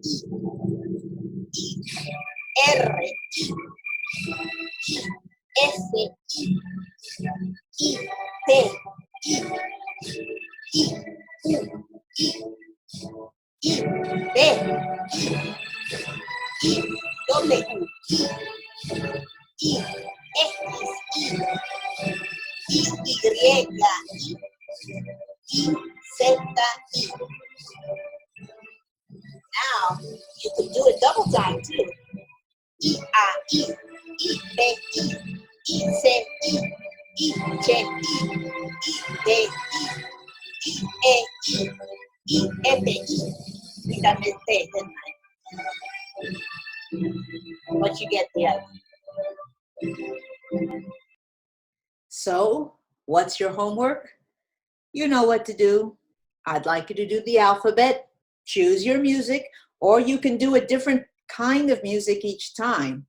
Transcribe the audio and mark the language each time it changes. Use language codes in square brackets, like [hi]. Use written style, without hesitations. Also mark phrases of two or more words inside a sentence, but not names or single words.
[en] R, S, T, B, W, X, Y, Z. Now you can do it double time too. E, A, E, E, B, E, E, C, E, E, J, E, E, D, E, E, E, F, E. I got this day, didn't I? But you get the other. So, what's your homework? You know what to do. I'd like you to do the alphabet, choose your music, or you can do a different kind of music each time.